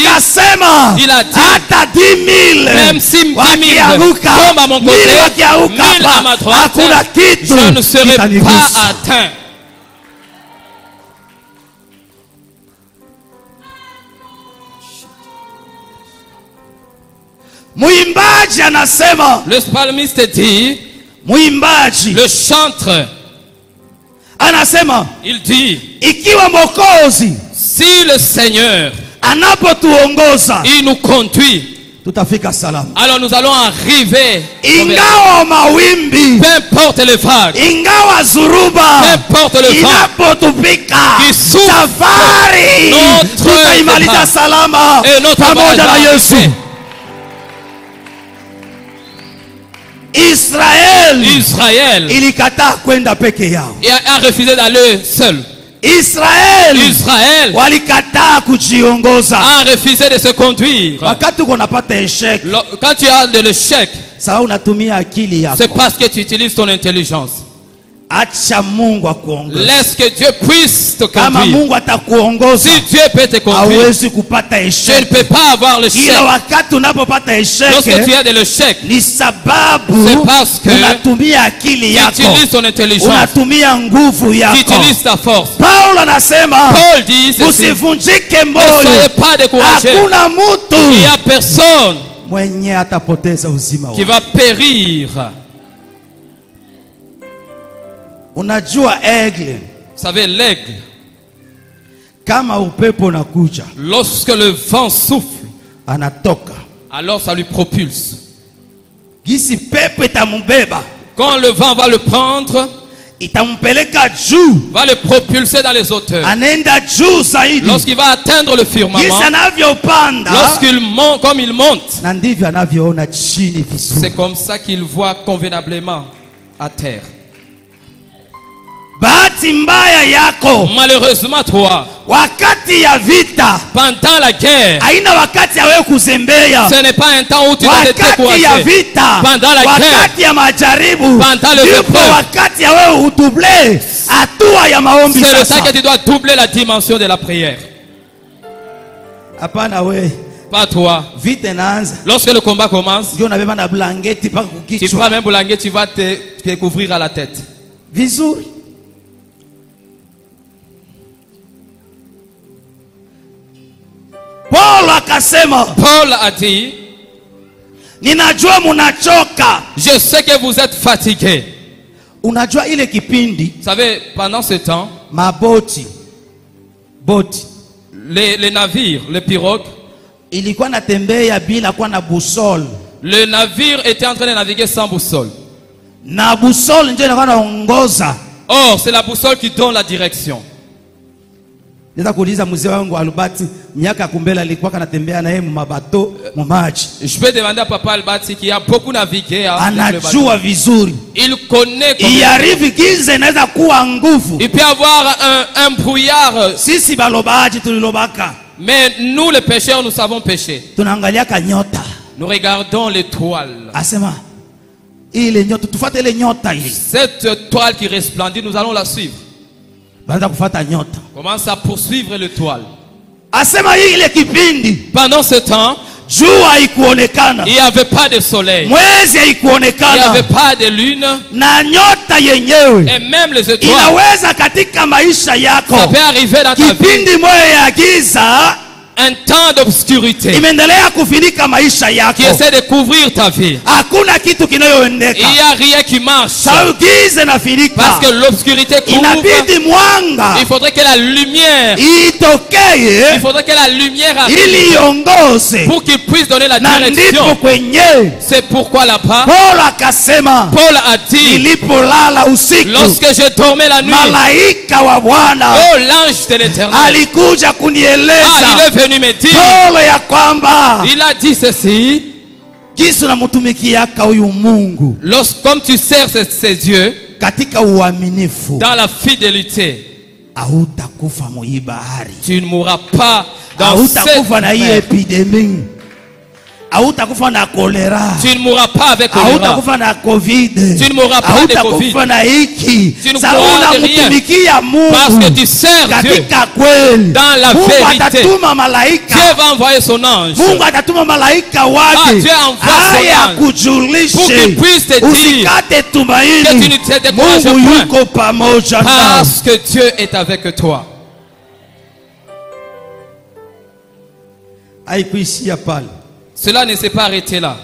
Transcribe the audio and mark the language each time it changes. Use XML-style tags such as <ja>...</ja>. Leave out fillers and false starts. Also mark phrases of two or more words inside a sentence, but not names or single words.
<sw>akasema</sw> <fr>Il a dit,</fr> <sw>hata 10,000</sw> <fr>même si 10 000</fr> <sw>wakianguka,</sw> <fr>tombent à mon côté,</fr> <sw>1000 wakianguka</sw> <fr>1000 à ma</fr> <sw>hapa,</sw> <fr>droite,</fr> <sw>hakuna kitu</sw> <fr>je ne serai</fr> <sw>kitanigusa.</sw> <fr>pas atteint.</fr> <sw>Muimbaji anasema,</sw> <fr>Le psalmiste dit,</fr> <sw>muimbaji</sw> <fr>le chantre,</fr> <sw>anasema,</sw> <fr>il dit,</fr> <sw>ikiwa Mwokozi</sw> <fr>si le Seigneur,</fr> <sw>anapotuongoza</sw> <fr>il nous conduit,</fr> <sw>tutafika salama.</sw> <fr>alors nous allons arriver.</fr> <sw>Ingawa mawimbi,</sw> <fr>Peu importe les vagues,</fr> <sw>ingawa zuruba</sw> <fr>peu importe le vent,</fr> <sw>inapotupika,</sw> <fr>qui souffle</fr> <sw>safari</sw> <fr>notre</fr> <sw>tutaimaliza</sw> <fr>départ.</fr> <sw>salama</sw> <fr>Et notre</fr> <sw>pamoja na</sw> <fr>voyage</fr> <sw>Yesu.</sw> <fr>arrivé. Israël</fr> <sw>ilikataa kwenda peke yao.</sw> <fr>a refusé d'aller seul. Israël</fr> <sw>walikataa kujiongoza.</sw> <fr>a refusé de se conduire.</fr> <sw>Wakati uko napata échec,</sw> <fr>Quand tu as de l'échec,</fr> <sw>sawa unatumia akili yako.</sw> <fr>c'est parce que tu utilises ton intelligence.</fr> <sw>Acha Mungu akuongoze.</sw> <fr>Laisse que Dieu puisse te</fr> <sw>Kama</sw> <fr>conduire.</fr> <sw>Mungu atakuongoza,</sw> <fr>Si Dieu peut te conduire,</fr> <sw>hauwezi kupata</sw> <fr>tu ne</fr> <sw>échec.</sw> <fr>peux pas avoir l'échec.</fr> <sw>Ila wakati unapopata échec,</sw> <fr>Lorsque tu as de l'échec,</fr> <sw>ni sababu</sw> <fr>c'est parce que</fr> <sw>unatumia akili</sw> <fr>tu</fr> <sw>yako,</sw> <fr>utilises ton intelligence,</fr> <sw>unatumia nguvu</sw> <fr>tu</fr> <sw>yako.</sw> <fr>utilises ta force.</fr> <sw>Paulo anasema,</sw> <fr>Paul dit ceci,</fr> <sw>usivunjike</sw> <fr>ne</fr> <sw>moyo,</sw> <fr>soyez pas découragés.</fr> <sw>hakuna</sw> <fr>Il n'y</fr> <sw>mtu</sw> <fr>a personne</fr> <sw>mwenye atapoteza uzima</sw> <fr>qui</fr> <sw>wake.</sw> <fr>va périr.</fr> <sw>Unajua aigle,</sw> <fr>Vous savez, l'aigle,</fr> <sw>kama upepo unakuja,</sw> <fr>lorsque le vent souffle,</fr> <sw>anatoka.</sw> <fr>alors ça lui propulse.</fr> <sw>Gisi pepo itamubeba,</sw> <fr>Quand le vent va le prendre,</fr> <sw>itampeleka juu,</sw> <fr>va le propulser dans les hauteurs.</fr> <sw>anaenda juu zaidi.</sw> <fr>Lorsqu'il va atteindre le firmament,</fr> <sw>Gisi anavyopanda,</sw> <fr>lorsqu'il monte, comme il monte,</fr> <sw>na ndivyo anavyoona chini vizuri.</sw> <fr>c'est comme ça qu'il voit convenablement à terre.</fr> <sw>Bahati mbaya yako,</sw> <fr>Malheureusement, toi,</fr> <sw>wakati ya vita</sw> <fr>pendant la guerre,</fr> <sw>haina wakati ya wewe kuzembea.</sw> <fr>ce n'est pas un temps où tu dois te</fr> <sw>Wakati ya</sw> <fr>décourager.</fr> <sw>vita,</sw> <fr>Pendant la guerre,</fr> <sw>wakati ya majaribu,</sw> <fr>pendant les</fr> <sw>ndipo</sw> <fr>épreuves,</fr> <sw>wakati ya wewe uduble hatua ya maombi.</sw> <fr>c'est le</fr> <sw>Sasa</sw> <fr>temps que tu dois doubler la dimension de la prière.</fr> <sw>hapana, wewe</sw> <fr>Pas toi.</fr> <sw>vita inaanza,</sw> <fr>Lorsque le combat commence,</fr> <sw>ndio unabeba na blanketi mpaka</sw> <fr>tu prends</fr> <sw>kukichwa</sw> <fr>même boulanguet, tu vas te couvrir à la tête.</fr> <sw>vizuri. Paulo akasema,</sw> <fr>Paul a dit,</fr> <sw>ninajua munachoka.</sw> <fr>je sais que vous êtes fatigués.</fr> <sw>Unajua ile kipindi</sw> <fr>Vous savez, pendant ce temps,</fr> <sw>boti</sw> <fr>les navires, les pirogues,</fr> <sw>ilikuwa natembea bila kuwa na busol,</sw> <fr>le navire était en train de naviguer sans boussole.</fr> <sw>na busol ndio inakuwa naongoza.</sw> <fr>Or, c'est la boussole qui donne la direction.</fr> <sw>Naweza kuuliza mzee wangu Albati, miaka ya kumbele alikuwa kanatembea na yeye mabato maji,</sw> <fr>Je peux demander à Papa Albati qui a beaucoup navigué avec le bateau.</fr> <sw>anajua vizuri.</sw> <fr>Il connaît comment.</fr> <sw>Iarivi giza inaweza kuwa nguvu.</sw> <fr>Il peut y avoir un brouillard.</fr> <sw>Sisi balobaji tulilobaka,</sw> <fr>Mais nous, les pêcheurs, nous savons pêcher.</fr> <sw>tunaangalia kanyota,</sw> <fr>Nous regardons l'étoile.</fr> <sw>asema ile nyota, tufuate ile nyota ile.</sw> <fr>Cette toile qui resplendit, nous allons la suivre.</fr> <sw>Baada kufuata nyota,</sw> <fr>Commence à poursuivre l'étoile.</fr> <sw>asema ile kipindi</sw> <fr>Pendant ce temps,</fr> <sw>jua haikuonekana,</sw> <fr>il n'y avait pas de soleil.</fr> <sw>mwezi</sw> <fr>Il n'y</fr> <sw>haikuonekana,</sw> <fr>avait pas de lune.</fr> <sw>na nyota yenyewe</sw> <fr>Et même les étoiles.</fr> <sw>inaweza katika maisha yako.</sw> <fr>Ça peut arriver dans ta vie.</fr> <sw>Kipindi moja ya giza</sw> <fr>Un temps d'obscurité</fr> <sw>imeendelea kufinika maisha yako,</sw> <fr>qui essaie de couvrir ta vie.</fr> <sw>hakuna kitu</sw> <fr>Il</fr> <sw>kinayoendeka.</sw> <fr>n'y a rien qui marche.</fr> <sw>Sababu giza inafinika,</sw> <fr>Parce que l'obscurité couvre.</fr> <sw>inabidi mwanga</sw> <fr>Il faudrait que la lumière,</fr> <sw>itokee</sw> <fr>il faudrait que la lumière arrive</fr> <sw>ili iongoze,</sw> <fr>pour qu'il puisse donner la</fr> <sw>na ndipo</sw> <fr>direction.</fr> <sw>kwenye</sw> <fr>C'est pourquoi là-bas,</fr> <sw>Paulo akasema,</sw> <fr>Paul a dit,</fr> <sw>nilipolala usiku,</sw> <fr>lorsque je dormais la nuit,</fr> <sw>malaika wa Bwana</sw> <fr>oh l'ange de l'éternel,</fr> <sw>alikuja</sw> <fr>il</fr> <sw>kunieleza</sw> <fr>est venu venu me dire,</fr> <sw>Paulo ya kwamba</sw> <fr>il a dit ceci,</fr> <sw>jinsi unamtumikiaka huyu Mungu</sw> <fr>comme tu sers ces dieux</fr> <sw>katika uaminifu,</sw> <fr>dans la fidélité,</fr> <sw>hautakufa mwa bahari,</sw> <fr>tu ne mourras pas dans</fr> <sw>hautakufa na hii</sw> <fr>cette mer.</fr> <sw>epidemie, hautakufa na kolera,</sw> <fr>Tu ne mourras pas avec choléra.</fr> <sw>hautakufa na covid,</sw> <fr>Tu ne mourras pas de</fr> <sw>hautakufa na hiki.</sw> <fr>Tu ne</fr> <sw>Sababu</sw> <fr>mourras de rien.</fr> <sw>unamtumikia</sw> <fr>Parce</fr> <sw>Mungu</sw> <fr>que tu sers Dieu.</fr> <sw>katika kweli.</sw> <fr>Dans la</fr> <sw>Mungu</sw> <fr>vérité.</fr> <sw>atatuma</sw> <fr>Dieu</fr> <sw>malaika,</sw> <fr>va envoyer son ange</fr> <sw>Mungu atatuma malaika wake</sw> <fr>Dieu envoie son</fr> <sw>aye</sw> <fr>ange</fr> <sw>akujulishe,</sw> <fr>pour qu'il puisse te dire</fr> <sw>usikate</sw> <fr>que tu</fr> <sw>tumaini,</sw> <fr>ne te décourages</fr> <sw>Mungu</sw> <fr>point.</fr> <sw>yuko pamoja nawe.</sw> <fr>parce que Dieu est avec toi.</fr> <sw>Haikuishia pale,</sw> <fr>Cela ne s'est pas arrêté là.</fr>